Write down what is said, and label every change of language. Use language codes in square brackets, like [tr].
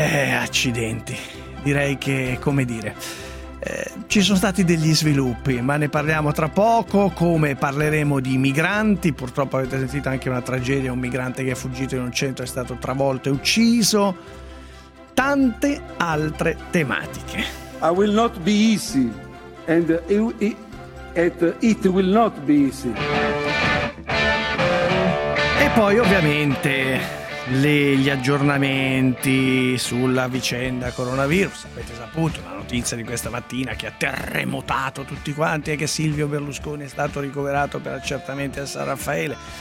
[it] Accidenti, direi che, come dire... ci sono stati degli sviluppi, ma ne parliamo tra poco, come parleremo di migranti. Purtroppo avete sentito anche una tragedia, un migrante che è fuggito in un centro è stato travolto e ucciso, tante altre tematiche. [en] I will not be easy and it will not be easy. [it] E poi ovviamente gli aggiornamenti sulla vicenda coronavirus. Avete saputo la notizia di questa mattina che ha terremotato tutti quanti, è che Silvio Berlusconi è stato ricoverato per accertamenti a San Raffaele.